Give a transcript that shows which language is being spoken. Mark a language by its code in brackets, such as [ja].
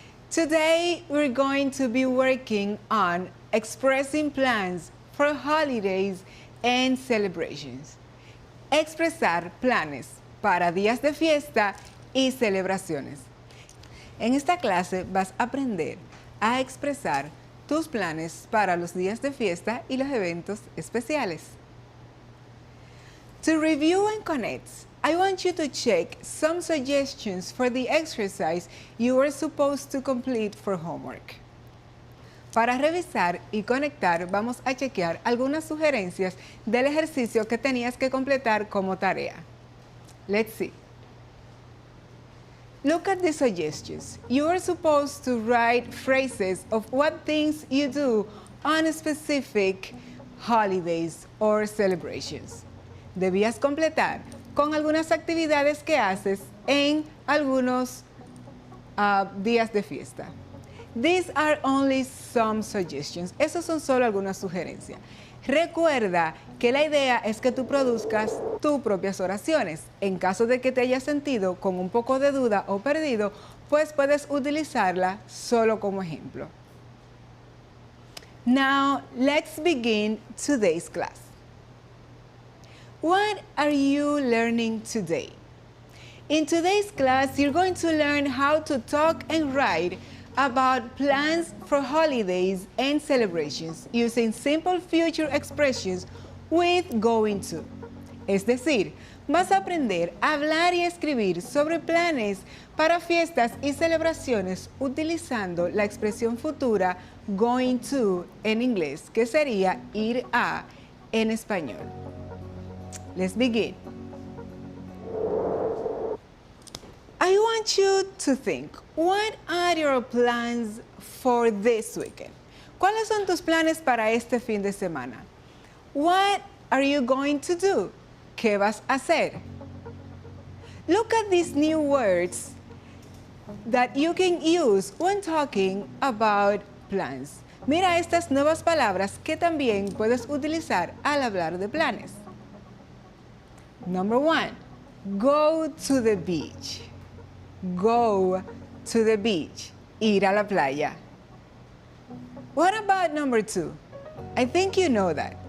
[en] Today, we're going to be working on expressing plans for holidays and celebrations. [es] Expresar planes para días de fiesta y celebraciones. En esta clase vas a aprender a expresar tus planes para los días de fiesta y los eventos especiales. [en] To review and connect, I want you to check some suggestions for the exercise you are supposed to complete for homework. [es] Para revisar y conectar, vamos a chequear algunas sugerencias del ejercicio que tenías que completar como tarea. [en] Let's see. Look at the suggestions. You are supposed to write phrases of what things you do on specific holidays or celebrations. [es] Debías completar con algunas actividades que haces en algunos días de fiesta. [en] These are only some suggestions. [es] Esas son solo algunas sugerencias. Recuerda que la idea es que tú produzcas tus propias oraciones. En caso de que te hayas sentido con un poco de duda o perdido, pues puedes utilizarla solo como ejemplo. [en] Now, let's begin today's class. What are you learning today? In today's class, you're going to learn how to talk and write about plans for holidays and celebrations using simple future expressions with going to. [es] Es decir, vas a aprender a hablar y escribir sobre planes para fiestas y celebraciones utilizando la expresión futura going to en inglés, que sería ir a en español. [en] Let's begin. I want you to think, what are your plans for this weekend? [es] ¿Cuáles son tus planes para este fin de semana? [en] What are you going to do? [es] ¿Qué vas a hacer? [en] Look at these new words that you can use when talking about plans. [es] Mira estas nuevas palabras que también puedes utilizar al hablar de planes. [en] Number 1, go to the beach. Go to the beach. [es] Ir a la playa. [en] What about number 2? I think you know that.